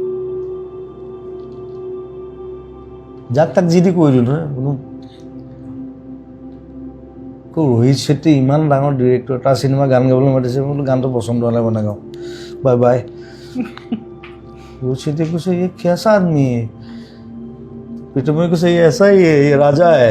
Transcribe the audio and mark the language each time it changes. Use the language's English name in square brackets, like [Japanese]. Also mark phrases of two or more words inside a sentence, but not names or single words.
[Assamese] যাক তাক যি দি কৈ দিওঁ নহয়। ৰোহিত শেট্টি ইমান ডাঙৰ ডিৰেক্টৰ, তাৰ চিনেমা গান গাবলৈ মাতিছে, মই বোলো গানটো পচন্দ হ'লে মই নাগাওঁ, [English] bye bye. [Assamese] ৰোহিত শেট্টিয়ে কৈছে, [Hindi] ये कैसा आदमी है? प्रीतम কৈছে, ये ऐसा ही है, ये राजा है।